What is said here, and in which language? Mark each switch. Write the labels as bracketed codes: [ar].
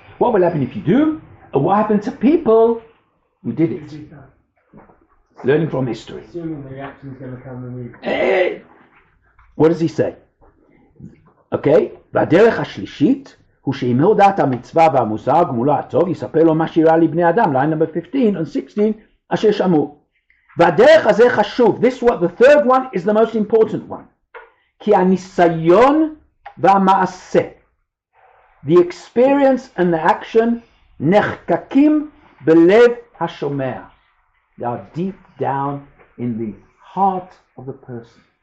[en] What will happen if you do? And what happened to people who did it? Learning from history. Assuming the reaction is going to come and what does he say? Okay? [he] והדרך השלישית הוא שאם הודעת המצווה והמוסר גמולו הטוב יספר לו מה שאירע לבני אדם, [en] line number 15 and 16 [he] אשר שמעו. והדרך הזה חשוב. [en] This one, the third one is the most important one. [he] כי הניסיון והמעשה, [en] the experience and the action [he] נחקקים בלב hashomea. [en] They are deep down in the heart of the person.